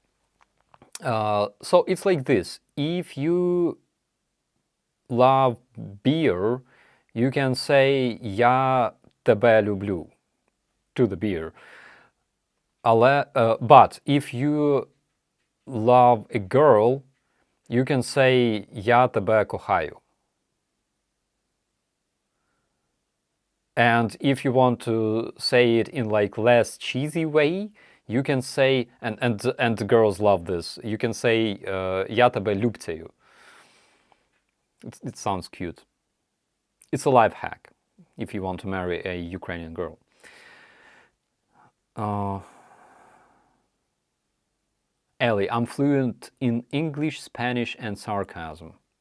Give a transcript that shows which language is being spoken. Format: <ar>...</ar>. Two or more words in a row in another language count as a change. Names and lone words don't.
<en>So it's like this. If you love beer, you can say</en> <uk>Я тебе люблю</uk> <en>to the beer. But if you love a girl, you can say</en> <uk>Я тебе кохаю.</uk> <en>And if you want to say it in like less cheesy way, you can say, and the girls love this, you can say</en> <uk>Я тебе любцею.</uk> <en>It sounds cute. It's a life hack if you want to marry a Ukrainian girl. Ellie, I'm fluent in English, Spanish, and sarcasm.</en>